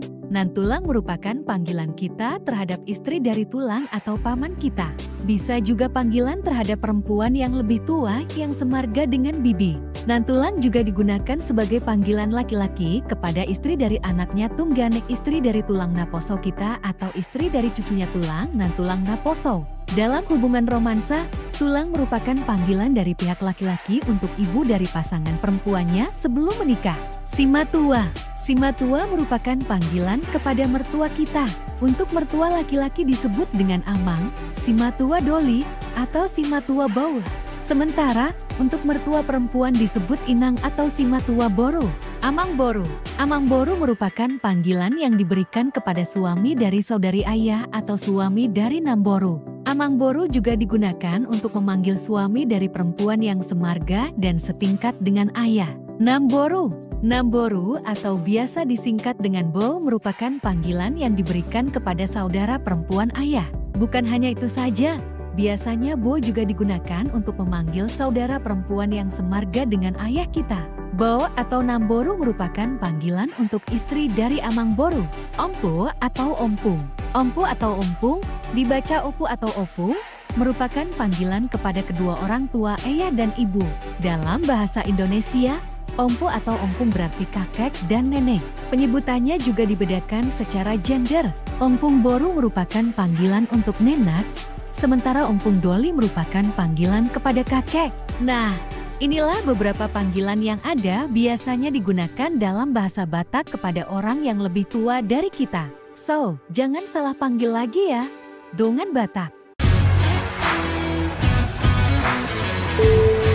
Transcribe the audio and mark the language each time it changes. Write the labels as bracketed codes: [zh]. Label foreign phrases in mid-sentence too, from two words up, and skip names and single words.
[id] Nantulang merupakan panggilan kita terhadap istri dari tulang atau paman kita. Bisa juga panggilan terhadap perempuan yang lebih tua yang semarga dengan bibi. Nantulang juga digunakan sebagai panggilan laki-laki kepada istri dari anaknya tungganek, istri dari [bbc] tulang naposo [id] kita atau istri dari cucunya [bbc] tulang nantulang naposo. [id] Dalam hubungan romansa, tulang merupakan panggilan dari pihak laki-laki untuk ibu dari pasangan perempuannya sebelum menikah. Simatua. Simatua merupakan panggilan kepada mertua kita. Untuk mertua laki-laki disebut dengan amang, [bbc] simatua doli, [id] atau [bbc] simatua bau. [id] Sementara, untuk mertua perempuan disebut inang atau [bbc] simatua boru. Amang boru. Amang boru [id] merupakan panggilan yang diberikan kepada suami dari saudari ayah atau suami dari namboru. [bbc] Amang boru [id] juga digunakan untuk memanggil suami dari perempuan yang semarga dan setingkat dengan ayah. Namboru. Namboru atau biasa disingkat dengan bo merupakan panggilan yang diberikan kepada saudara perempuan ayah. Bukan hanya itu saja, biasanya bo juga digunakan untuk memanggil saudara perempuan yang semarga dengan ayah kita. Bo atau namboru merupakan panggilan untuk istri dari [bbc] amang boru. [id] Ompu atau ompung. Ompu atau ompung, dibaca opu atau opung, merupakan panggilan kepada kedua orang tua ayah dan ibu. Dalam bahasa Indonesia, ompu atau ompung berarti kakek dan nenek. Penyebutannya juga dibedakan secara gender. [bbc] Ompung boru [id] merupakan panggilan untuk nenek, sementara [bbc] ompung doli [id] merupakan panggilan kepada kakek. Nah, inilah beberapa panggilan yang ada biasanya digunakan dalam bahasa Batak kepada orang yang lebih tua dari kita. So, jangan salah panggil lagi ya. [bbc] Dongan Batak.